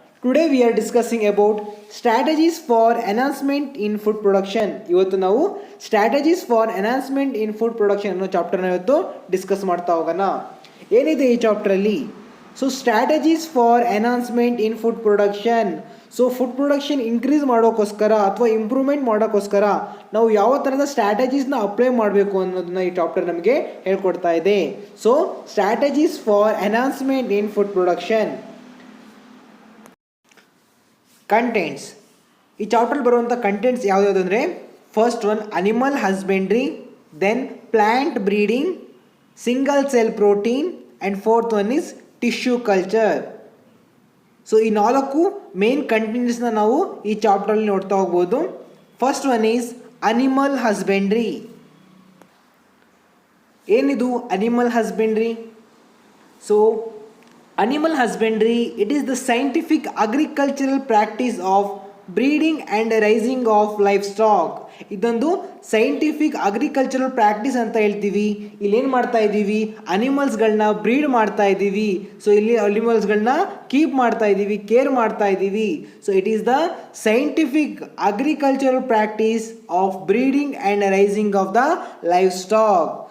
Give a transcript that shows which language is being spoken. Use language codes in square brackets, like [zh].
[en] Today we are discussing about strategies for enhancement in food production. [kn] ಇವತ್ತು ನಾವು [en] strategies for enhancement in food production [kn] ಅನ್ನೋ ಚಾಪ್ಟರ್ನ ಇವತ್ತು discuss ಮಾಡ್ತಾ ಹೋಗೋಣ. ಏನಿದೆ ಈ ಚಾಪ್ಟರಲ್ಲಿ? [en] So strategies for enhancement in food production. [kn] So food production increase ಮಾಡೋಕ್ಕೋಸ್ಕರ ಅಥವಾ ಇಂಪ್ರೂವ್ಮೆಂಟ್ ಮಾಡೋಕ್ಕೋಸ್ಕರ ನಾವು ಯಾವ ಥರದ ಸ್ಟ್ರಾಟಜೀಸ್ನ ಅಪ್ಲೈ ಮಾಡಬೇಕು ಅನ್ನೋದನ್ನ ಈ ಚಾಪ್ಟರ್ ನಮಗೆ ಹೇಳ್ಕೊಡ್ತಾ ಇದೆ. [en] So strategies for enhancement in food production. Contents. [kn] ಈ ಚಾಪ್ಟರ್ ಬರುವಂಥ ಕಂಟೆಂಟ್ಸ್ ಯಾವ್ಯಾವುದು ಅಂದರೆ, [en] First one animal husbandry, then plant breeding, single cell protein, and fourth one is tissue culture. [kn] So ಈ ನಾಲ್ಕು ಮೇನ್ ಕಂಟೆಂಟ್ಸ್ನ ನಾವು ಈ ಚಾಪ್ಟರಲ್ಲಿ ನೋಡ್ತಾ ಹೋಗ್ಬೋದು. [en] First one is animal husbandry. [kn] ಏನಿದು animal husbandry? [en] So animal husbandry, it is the scientific agricultural practice of breeding and raising of livestock. [kn] ಇದೊಂದು scientific agricultural practice ಅಂತ ಹೇಳ್ತೀವಿ. ಇಲ್ಲೇನು ಮಾಡ್ತಾ ಇದ್ದೀವಿ, ಅನಿಮಲ್ಸ್ಗಳನ್ನ ಬ್ರೀಡ್ ಮಾಡ್ತಾ ಇದ್ದೀವಿ. ಸೊ ಇಲ್ಲಿ ಅನಿಮಲ್ಸ್ಗಳನ್ನ ಕೀಪ್ ಮಾಡ್ತಾ ಇದ್ದೀವಿ, ಕೇರ್ ಮಾಡ್ತಾ ಇದ್ದೀವಿ. [en] So it is the scientific agricultural practice of breeding and raising of the livestock.